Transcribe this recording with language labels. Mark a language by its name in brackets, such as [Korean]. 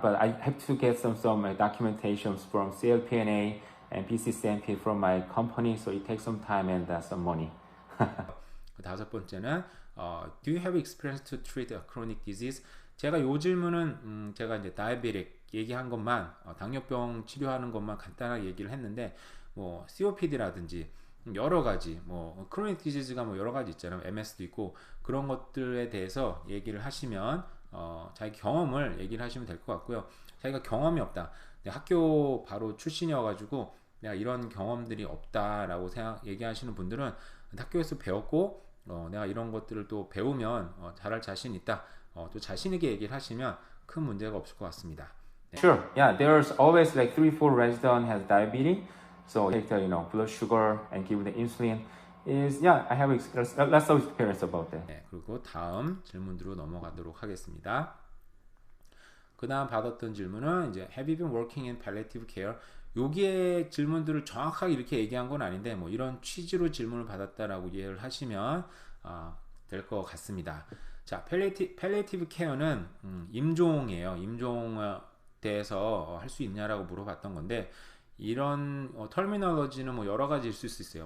[English] But I have to get some documentations from CLPNA and PCCMP from my company, so it takes some time and some money. [Korean] 그 다섯 번째는 [English] do you have experience to treat a chronic disease? [Korean] 제가 요 질문은 제가 이제 다이아베틱 얘기한 것만 당뇨병 치료하는 것만 간단하게 얘기를 했는데 뭐 COPD라든지 여러 가지 뭐 크로닉 디지즈가 뭐 여러 가지 있잖아요. MS도 있고 그런 것들에 대해서 얘기를 하시면 자기 경험을 얘기를 하시면 될 것 같고요. 자기가 경험이 없다. 학교 바로 출신이어가지고 내가 이런 경험들이 없다라고 얘기하시는 분들은 학교에서 배웠고 내가 이런 것들을 또 배우면 잘할 자신 있다. 또 자신 있게 얘기를 하시면 큰 문제가 없을 것 같습니다. 네. [English] Sure, yeah, there's always like 3-4 resident has diabetes, so take the blood sugar and give the insulin. I have lots of experience about that. [Korean] 네, 그리고 다음 질문으로 넘어가도록 하겠습니다. 그 다음 받았던 질문은 이제 [English] Have you been working in palliative care? [Korean] 여기에 질문들을 정확하게 이렇게 얘기한 건 아닌데 뭐 이런 취지로 질문을 받았다라고 이해를 하시면 될 것 같습니다. 자, palliative care는 임종이에요. 임종에 대해서 할 수 있냐라고 물어봤던 건데 이런 터미널러지는 뭐 여러 가지일 수 있어요.